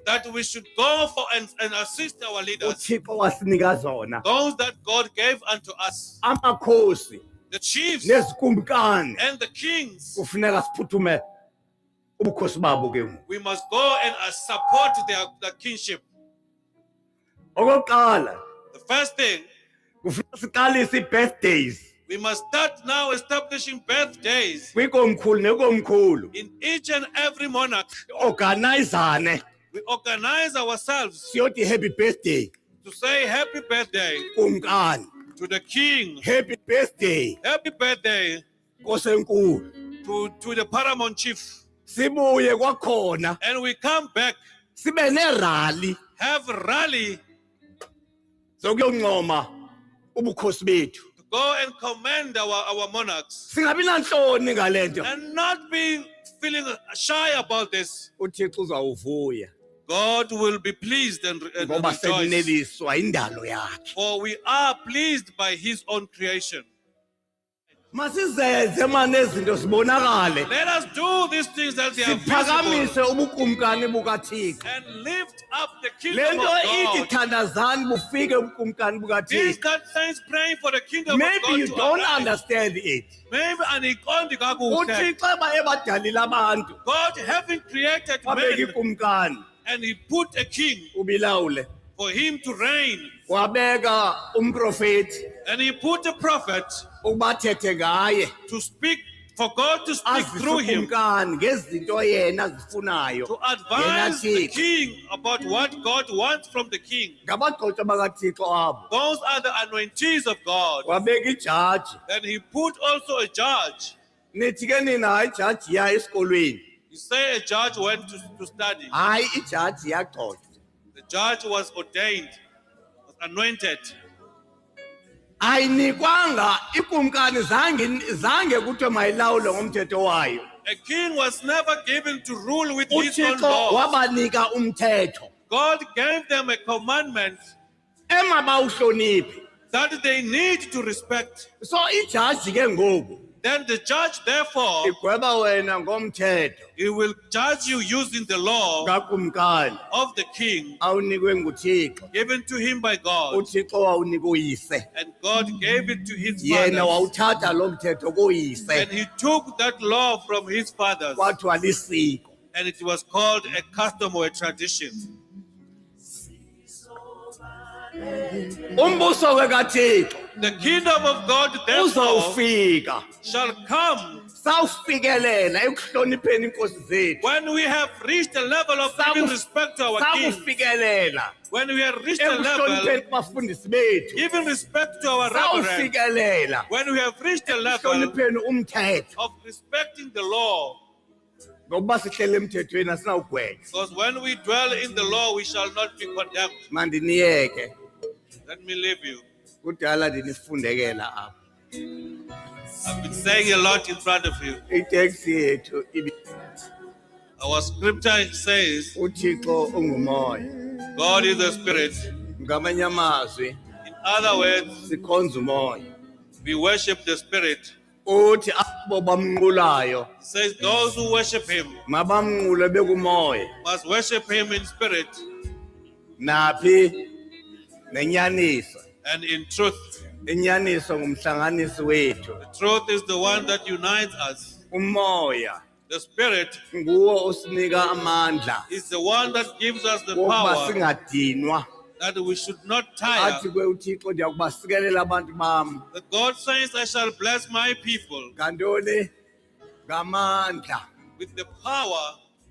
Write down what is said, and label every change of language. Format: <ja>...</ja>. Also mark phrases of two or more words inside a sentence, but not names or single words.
<en>that we should go for and assist our leaders,</en> <xh>uthixo wasinika zona</xh> <en>those that God gave unto us,</en> <xh>amakhosi</xh> <en>the chiefs</en> <xh>nezikumkani</xh> <en>and the kings.</en> <xh>kufuneka siphuthume ubukhosi babo ke ngoku</xh> <en>We must go and support their kingship.</en> <xh>okokuqala</xh> <en>The first thing,</en> <xh>kufuneka siqalise i-birthdays</xh> <en>we must start now establishing birthdays</en> <xh>kwikomkhulu nekomkhulu</xh> <en>in each and every monarch.</en> <xh>organizane</xh> <en>We organize ourselves</en> <xh>siyothi</xh> <en>happy birthday to say happy birthday</en> <xh>kumkani</xh> <en>to the king, happy birthday happy birthday</en> <xh>nkosenkulu</xh> <en>to the paramount chief.</en> <xh>sibuye kwakhona</xh> <en>And we come back,</en> <xh>sibe nerali</xh> <en>have a rally</en> <xh>zokuyoncoma ubukhosi bethu</xh> <en>to go and commend our monarchs</en> <xh>singabi nanhloni ngale nto</xh> <en>and not be feeling shy about this.</en> <xh>uthixo uzawuvuya</xh> <en>God will be pleased and</en> <xh>ngoba</xh> <en>rejoice.</en> <xh>sekuneliswa indalo yakhe</xh> <en>For we are pleased by his own creation.</en> <xh>masizenze manezinto zibonakale</xh> <en>Let us do these things that they are visible</en> <xh>siphakamise ubukumkani bukathixo</xh> <en>and lift up the</en> <xh>le</xh> <en>kingdom of</en> <xh>nto ithi</xh> <en>God.</en> <xh>thandazani bufike ubukumkani</xh> <en>These</en> <xh>bukathixo</xh> <en>God saints praying for the kingdom of maybe God you to don't arise. understand it</en> <xh>Maybe aniqondi kakuhle. uthixo ebadalile abantu</xh> <en>God having created</en> <xh>wabeka</xh> <en>man</en> <xh>ikumkani</xh> <en>and he put a king</en> <xh>ubilawule</xh> <en>for him to reign.</en> <xh>wabeka umprofeti</xh> <en>And he put a prophet</en> <xh>ukuba athethe ngaye</xh> <en>to speak, for God to speak through him,</en> <xh>azisukumkani ngezinto yena azifunayo</xh> <en>to advise the</en> <xh>Thixo.</xh> <en>king about what God wants from the king.</en> <xh>ngabagqotha bakathixo abo</xh> <en>Those are the anointees of God.</en> <xh>wabeka ijaji</xh> <en>Then he put also a judge.</en> <xh>nithi ke nina hayi ijaji ya esikolweni</xh> <en>You say a judge went to study.</en> <xh>hayi ijaji yagxothwa</xh> <en>The judge was ordained, was anointed.</en> <xh>ayinikwanga ikumkani zange kuthiwe mayilawule ngomthetho wayo</xh> <en>A king was never given to rule with his own</en> <xh>uthixo</xh> <en>laws.</en> <xh>wabanika umthetho</xh> <en>God gave them a commandment</en> <xh>emabawuhloniphe</xh> <en>that they need to respect.</en> <xh>so ijaji ke ngoku</xh> <en>Then the judge, therefore,</en> <xh>igweba wena ngomthetho</xh> <en>he will judge you using the law</en> <xh>kakumkani</xh> <en>of the king</en> <xh>awunikwe nguthixo</xh> <en>given to him by God.</en> <xh>uthixo wawunika uyise</xh> <en>And God gave it to his</en> <xh>yena</xh> <en>fathers.</en> <xh>wawuthatha lo mthetho kuyise</xh> <en>And he took that law from his fathers.</en> <xh>kwathiwa lisiko</xh> <en>And it was called a custom or a tradition.</en> <xh>umbuso ke kathixo</xh> <en>The kingdom of God, therefore,</en> <xh>uzawufika</xh> <en>shall come</en> <xh>sawufikelela ekuhlonipheni inkosi zethu</xh> <en>When we have reached the level of</en> <xh>Saku-</xh> <en>giving respect to our king,</en> <xh>sakufikelela</xh> <en>when we have reached the</en> <xh>ekuhlonipheni</xh> <en>level</en> <xh>kubafundisi bethu</xh> <en>giving respect to our reverend,</en> <xh>sawufikelela</xh> <en>when we have reached the level</en> <xh>ekuhlonipheni umthetho</xh> <en>of respecting the law,</en> <xh>ngokuba sihlele emthethweni asinawugwetshwa</xh> <en>because when we dwell in the law, we shall not be condemned.</en> <xh>mandiniyeke</xh> <en>Let me leave you.</en> <xh>kudala ndinifundekela apha</xh> <en>I've been saying a lot in front of you.</en> <xh>iteksi yethu</xh> <en>Our scripture says,</en> <xh>uthixo ungumoya</xh> <en>God is the spirit.</en> <xh>ngamanye amazwi</xh> <en>In other words,</en> <xh>sikhonza umoya</xh> <en>we worship the spirit.</en> <xh>uthi abo bamnqulayo</xh> <en>It says those who worship him</en> <xh>mabamnqule bekumoya</xh> <en>must worship him in spirit</en> <xh>naphi nenyaniso</xh> <en>and in truth.</en> <xh>inyaniso ngumhlanganisi wethu</xh> <en>The truth is the one that unites us.</en> <xh>umoya</xh> <en>The spirit</en> <xh>nguwo osinika amandla</xh> <en>is the one that gives us the</en> <xh>wokuba</xh> <en>power</en> <xh>singadinwa</xh> <en>that we should not tire.</en> <xh>athi kwe uthixo ndiyakubasikelela abantu bam</xh> <en>That God says, I shall bless my people</en> <xh>ngantoni ngamandla</xh> <en>with the power</en>